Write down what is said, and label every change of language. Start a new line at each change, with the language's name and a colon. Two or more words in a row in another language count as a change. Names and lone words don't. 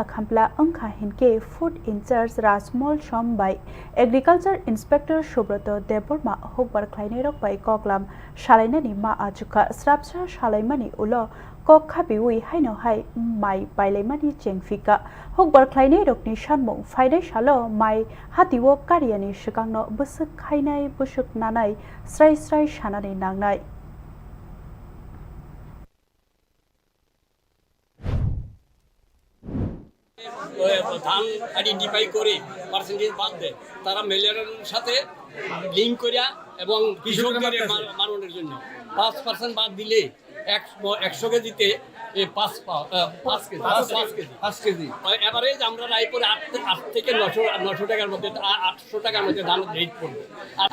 Kok Borok: खामप्ला अंखा हिनके
English: food incharge
Kok Borok: राजमल सम बाय
English: agriculture inspector
Kok Borok: सुब्रत देबबर्मा हुकबार ख्लाइनाय रक बाय ककलाम सालायनानि मा आजुका स्राबसा सालायमानि उलो कक खाबिवै हाइनो हाय माइ पाइलायमानि चेंफिका हुकबार ख्लाइनाय रकनि सानमुं फाइनाय सालो माइ हातिवो कारियानि सिगांनो बसुक खायनाय बसुक नानाय स्राय स्राय सानानै नांनाय
Bangla: ধান আইডেন্টিফাই করে পার্সেন্টেজ বাদ দেয় তারা মেলের সাথে লিঙ্ক করিয়া এবং কৃষকদের মাননের জন্য 5% বাদ দিলে 100 কেজিতে 5 কেজি এভারেজ আমরা রায়পুরে 8 থেকে 900 টাকার মধ্যে 800 টাকার মধ্যে ধান রেট পড়বে আর